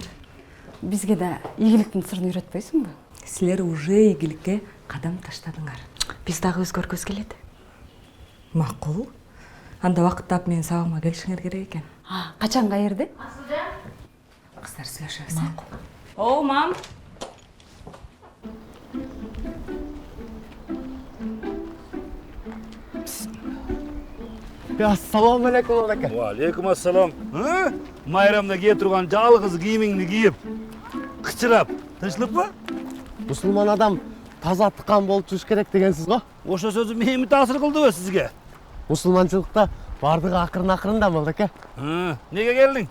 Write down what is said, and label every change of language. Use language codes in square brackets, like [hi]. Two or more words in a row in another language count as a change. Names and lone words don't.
[ky] Бизге да ийгиликтин сырын үйрөтпөйсүңбү? Силер уже ийгиликке кадам таштадыңар. Биз дагы өзгөргүбүз келет. Макул. Анда убакыт таап менин сабагыма келишиңер керек экен. Качан каерде? Асылжан. Кыздар сүйлөшөбүз. Макул. О, мам. [ar] السلام عليكم ака. وعليكم السلام. [ky] Майрамда кие турган жалгыз кийимиңди кийип, кычырап, тынчтыкпы? Мусулман адам таза тыкан болуп жүрүш керек дегенсиз го? Ошо сөзү мени таасир кылдыбы сизге? Мусулманчылыкта бардыгы акырын-акырында болду эке. Неге келдиң?